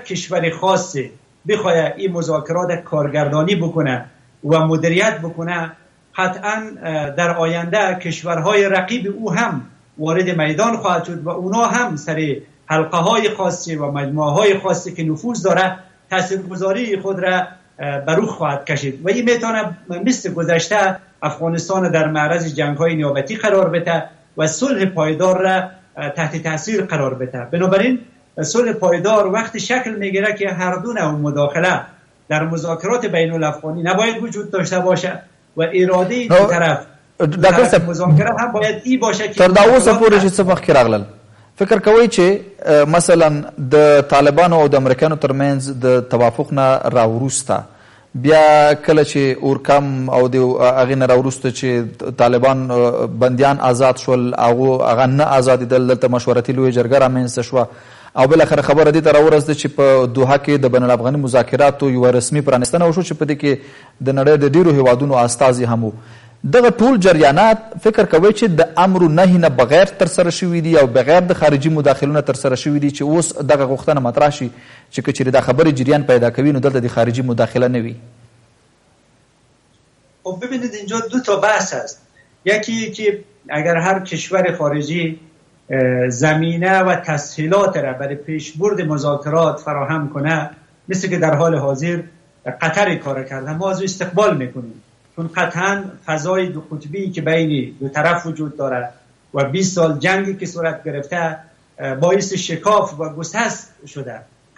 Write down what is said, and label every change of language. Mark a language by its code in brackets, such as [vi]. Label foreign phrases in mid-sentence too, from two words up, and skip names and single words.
[fa] کشور خاصی بخواد این مذاکرات کارگردانی بکنه و مدیریت بکنه، قطعا در آینده کشورهای رقیب او هم وارد میدان خواهد شد و اونا هم سر حلقه های خاصی و مجموعه های خاصی که نفوذ داره تاثیرگذاری خود را بر او خواهد کشید و این میتونه مثل گذشته افغانستان در معرض جنگ های نیابتی قرار بده و صلح پایدار را تحت تاثیر قرار بده. بنابراین صلح پایدار وقتی شکل میگیره که هر دو نوع مداخله در مذاکرات بین الافغانی نباید وجود داشته باشه و اراده دو طرف مذاکره هم باید ای باشه که [ps] تر دا اوسه پورې چې څه مخکې راغلل. فکر کوي چې مثلا د طالبانو او د امریکانو ترمنځ د توافق نه راوروسته بیا کله چې اورکم او د هغې نه راوروسته چې طالبان بندیان آزاد شول هغه نه آزادېدل، دلته مشورتي لویه جرګه رامنځته شوه او بالاخره خبره دې ته راورسېده چې په دوحه کې د بین الافغاني مذاکراتو یوه رسمي پرانستنه وشو چې په دې کې د نړۍ د ډېرو هیوادونو استازي هم وو. دغه ټول جریانات فکر کوي چې د امر و نهي نه بغیر ترسره شوي دي او بغیر د خارجي مداخلو نه ترسره شوي دي چې اوس دغه غوښتنه مطرح شي چې که چېرې دا خبرې جریان پیدا کوي نو دلته د خارجي مداخله نه وي. [fa] خب ببینید اینجا دو تا بحث هست. یکی که اگر هر کشور خارجی زمینه و تسهیلات را برای پیشبرد مذاکرات فراهم کنه، مثل که در حال حاضر قطر کار کرده، ما از او استقبال میکنیم، چون قطعا فضای دو قطبی که بین دو طرف وجود داره و 20 سال جنگی که صورت گرفته باعث شکاف و گسست شده.